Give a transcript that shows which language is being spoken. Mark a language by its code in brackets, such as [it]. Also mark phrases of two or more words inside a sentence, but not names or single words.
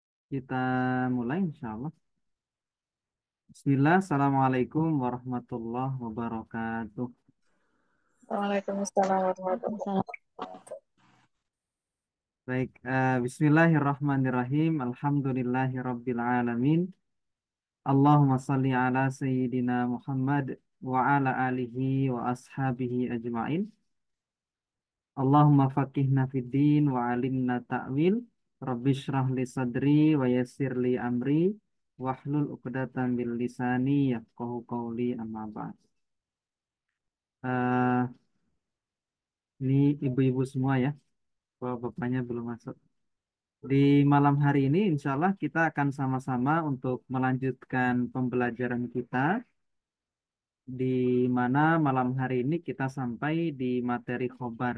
[id] Kita mulai [ar] إن شاء الله. بسم الله، السلام عليكم ورحمة الله وبركاته. وعليكم السلام ورحمة الله وعليكم السلام. وبركاته. [id] Baik, [ar] بسم الله الرحمن الرحيم. الحمد لله رب العالمين. اللهم صل على سيدنا محمد وعلى آله وأصحابه أجمعين. اللهم فقهنا في الدين وعلمنا التأويل. رب اشرح لي صدري ويسر لي أمري. واحلل عقدة من لساني يفقهوا قولي أما بعد. [id] Eh, ini ibu-ibu semua ya. Bapaknya belum masuk. Di malam hari ini, [ar] إن شاء الله [id] kita akan sama-sama untuk melanjutkan pembelajaran kita, di mana malam hari ini kita sampai di materi khobar.